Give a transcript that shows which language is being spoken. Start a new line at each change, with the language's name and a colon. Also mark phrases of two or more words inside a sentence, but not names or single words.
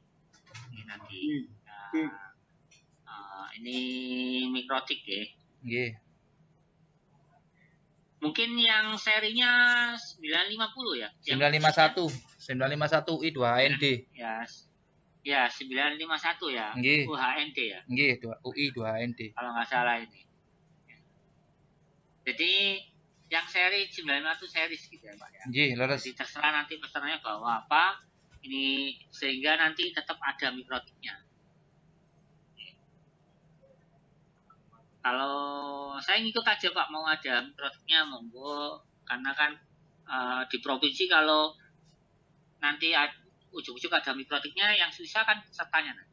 Indonesian: Ini nanti. Ini mikrotik ya. Nggih. Mungkin yang serinya 950 ya? 951 UI 2HND. Ya, 951 ya. Nggih. UHND ya. Nggih, UI 2HND. Kalau nggak salah ini. Jadi yang seri 951 series gitu ya Pak ya.
Javanese: Nggih, leres.
Indonesian: Jadi terserah nanti pesertanya bawa apa. Ini sehingga nanti tetap ada mikrotiknya. Kalau saya ngikut aja Pak, mau ada mikrotiknya monggo, karena kan di provinsi kalau nanti ujuk-ujuk ada mikrotiknya, yang susah kan pesertanya.